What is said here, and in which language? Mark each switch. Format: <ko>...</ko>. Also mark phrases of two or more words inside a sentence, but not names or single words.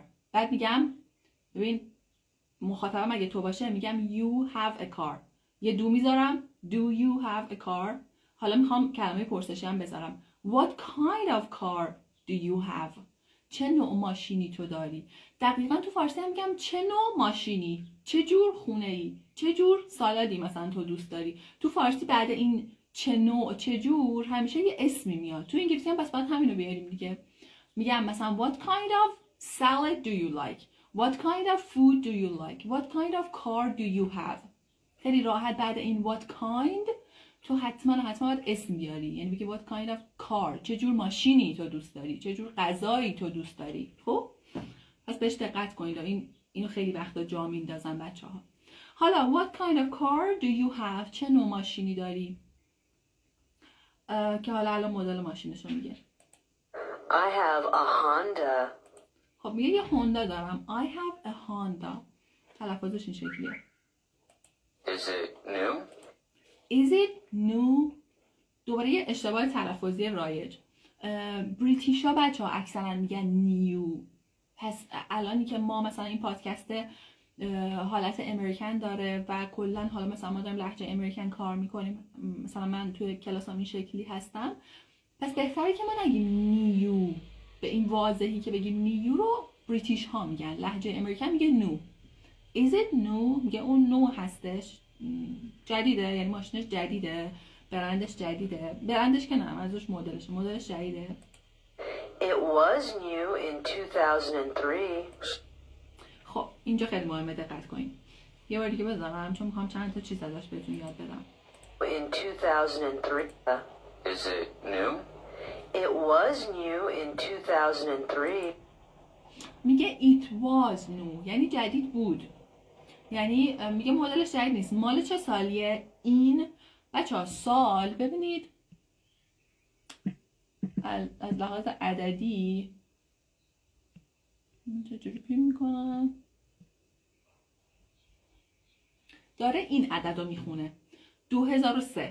<fa>بعد میگم ببین مخاطبم اگه تو باشه میگم</fa> <en>you have a car.</en> <fa>یه دو میذارم</fa> <en>do you have a car.</en> <fa>حالا میخوام کلمه پرسشی هم بذارم</fa> <en>what kind of car do you have؟</en> <fa>چه نوع ماشینی تو داری؟ دقیقا تو فارسی هم میگم چه نوع ماشینی، چه جور خونه ای، چه جور سالادی مثلا تو دوست داری. تو فارسی بعد این چه نوع چه جور همیشه یه اسمی میاد. تو انگلیسی هم پس باید همینو بیاریم دیگه. میگم مثلا</fa> <en>what kind of salad do you like؟ What kind of food do you like؟ What kind of car do you have؟</en> <fa>خیلی راحت بعد این</fa> <en>what kind</en> <fa>تو حتما باید اسم بیاری. یعنی بگی</fa> <en>what kind of car،</en> <fa>چه جور ماشینی تو دوست داری، چه جور غذایی تو دوست داری. خب پس بهش دقت کنید. اینو خیلی وقتا جا میندازن بچه‌ها.</fa> <en>حالا what kind of car do you have؟</en> <fa>چه نوع ماشینی داری؟ که حالا الان مدل ماشینشو میگه.</fa> <en>I have a Honda.</en> <fa>خب میگه یه هوندا دارم.</fa> <en>I have a Honda.</en> <fa>تلفظش این شکلیه.</fa> <en>Is it new? Is it new؟</en> <fa>دوباره یه اشتباه تلفظی رایج. بریتیشا بچه ها اکثرا میگن نیو. پس الانی که ما مثلا این پادکست حالت امریکن داره و کلا حالا مثلا ما داریم لهجه امریکن کار میکنیم، مثلا من توی کلاسام این شکلی هستم، پس بهتره که ما نگیم نیو به این واضحی که بگیم نیو رو بریتیش ها میگن. لهجه امریکن میگه نو.</fa> <en>Is it new؟</en> <fa>میگه اون نو هستش، جدیده، یعنی ماشینش جدیده، برندش جدیده. برندش که نه، ازش مدلش جدیده.</fa> <en>It was new in 2003.</en> <fa>خب اینجا خیلی مهمه دقت کنید. یه بار دیگه بذارم چون میخوام چند تا چیز ازش بهتون یاد بدم.</fa> <en>In 2003. Is it new? It was new in 2003.</en> <fa>میگه</fa> <en>it was new</en> <fa>یعنی جدید بود. یعنی میگه مدلش جدید نیست. مال چه سالیه؟ این بچه‌ها سال ببینید از لحاظ عددی چجوری پیم میکنم، داره این عدد رو میخونه 2003.</fa>